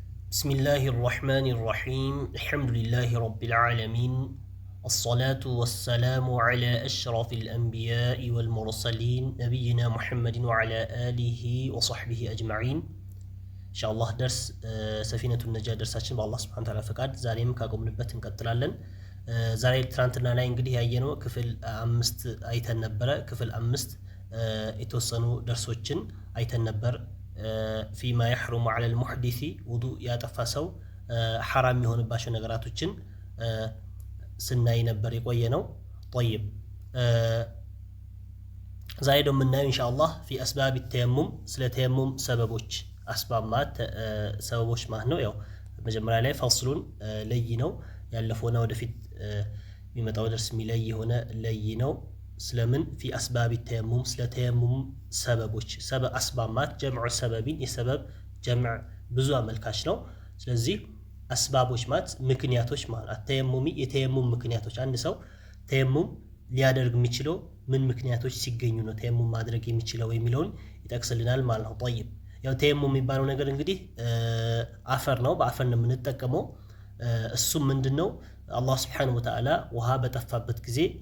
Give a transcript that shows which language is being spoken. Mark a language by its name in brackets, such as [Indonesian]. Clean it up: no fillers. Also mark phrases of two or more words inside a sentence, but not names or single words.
[Arabic] بسم الله الرحمن الرحيم الحمد لله رب العالمين الصلاة والسلام على أشرف الأنبياء والمرسلين نبينا محمد وعلى آله وصحبه أجمعين إن شاء الله درس سفينة النجاة [Amharic] درساتችን በአላህ [Arabic] سبحانه تعالى [Amharic] ፈቃድ ዛሬም ካቆምንበት እንቀጥላለን። ዛሬ ትናንትና ላይ እንግዲህ ያየነው ክፍል 5 አይተን ነበር። ክፍል 5 የተወሰኑ ደርሶችን አይተን ነበር። [Arabic] فيما يحرم على المحدث وضوء [Amharic] ያጠፋሰው حرام የሆነባቸው ነገራቶችን ስናይ ነበር የቆየነው። طيب ዛሬ ደግሞ የምናየው ኢንሻአላህ [Arabic] في اسباب التيمم [Amharic] ስለ ተየሙም ሰበቦች አስባብ ማለት ሰበቦች ማለት ነው። ያው መጀመሪያ ላይ ፈስሉን ለይ ነው ያለፈውና ወደፊት የሚመጣው ደርስ የሚለይ ሆነ ለይ ነው። ስለምን [Arabic] في اسباب التيمم [Amharic] ስለ ተየሙም ሰበቦች ሰበብ አስባማት [Arabic] جمع سبب [Amharic] የሰበብ ጀምዕ ብዙ አመልካች ነው። ስለዚህ አስባቦች ማለት ምክንያቶች ማለት አተየሙሚ የተየሙም ምክንያቶች አንድ ሰው ተየሙም ሊያደርግ የሚችለው ምን ምክንያቶች ሲገኙ ነው ተየሙም ማድረግ የሚችለው የሚለውን ይጠቅስልናል ማለት ነው። طيب ያው ተየሙም የሚባለው ነገር እንግዲህ አፈር ነው። በአፈር ነው የምንጠቀመው። እሱም ምንድነው አላህ [Arabic] سبحانه وتعالى [Amharic] ውሃ በጠፋበት ጊዜ